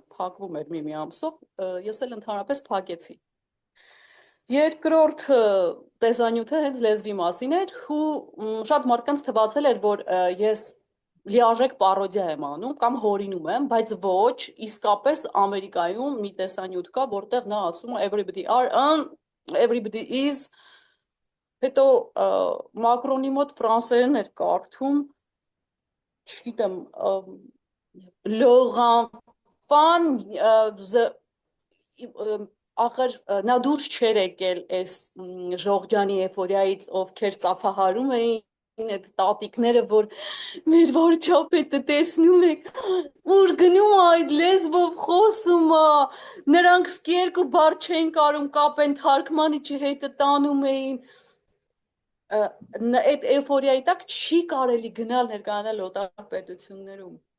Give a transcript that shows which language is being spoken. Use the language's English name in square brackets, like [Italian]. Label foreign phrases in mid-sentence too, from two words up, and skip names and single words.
[Armenian] փակվում էր մի ամսով, ես էլ ընդհանրապես փակեցի։ Երկրորդ տեսանյութը հենց լեզվի մասին էր ու շատ մարդկանց թվացել էր, որ ես լիարժեք պարոդիա եմ անում կամ հորինում եմ, բայց ոչ, իսկապես Ամերիկայում մի տեսանյութ կա, որտեղ նա ասում է [English] everybody are everybody is, [Armenian] հետո Մակրոնի մոտ ֆրանսերեն էր կարդում, չգիտեմ, Լողանֆան ախր նա դուրս չէր եկել այս ժողջանի էֆորիայից, ովքեր ծափահարում էին այդ տատիկները, որ մեր վարչապետը տեսնում եք, ուր գնում այդ լեզվով խոսում է, նրանք երկու բառ չէին կարում կապեն, թարգմանիչի հետը տանում էին, այդ էֆորիայի տակ չի կարելի գնալ ներկայանալ օտար պետություններում։